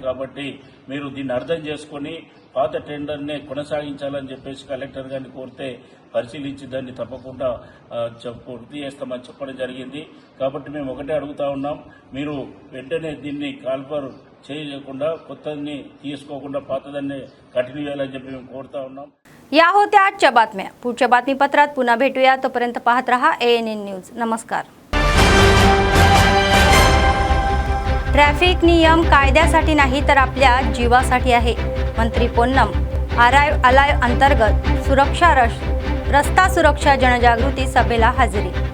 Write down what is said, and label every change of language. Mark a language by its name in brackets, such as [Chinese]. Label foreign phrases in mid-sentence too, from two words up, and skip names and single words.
[Telugu] కాబట్టి మీరు దీన్ని అర్థం చేసుకుని పాత టెండర్నే కొనసాగించాలని చెప్పేసి కలెక్టర్ గారిని కోరితే పరిశీలించి దాన్ని తప్పకుండా పూర్తి చేస్తామని చెప్పడం జరిగింది. కాబట్టి మేము ఒకటే అడుగుతా ఉన్నాం, మీరు వెంటనే దీన్ని కాల్ఫర్ చేయకుండా కొత్తని తీసుకోకుండా పాతదాన్ని కంటిन्यू చేయాలని చెప్పి మేము కోరుతా ఉన్నాం. [Marathi] या होत्या आजच्या बातम्या. पुढच्या बातमीपत्रात पुन्हा भेटूया. तोपर्यंत पाहत रहा ANN न्यूज. नमस्कार. ट्रॅफिक नियम कायद्यासाठी नाही तर आपल्या जीवासाठी आहे. मंत्री पोन्नम. अराइव अलाइव अंतर्गत रस्ता सुरक्षा जनजागृती सभेला हजेरी.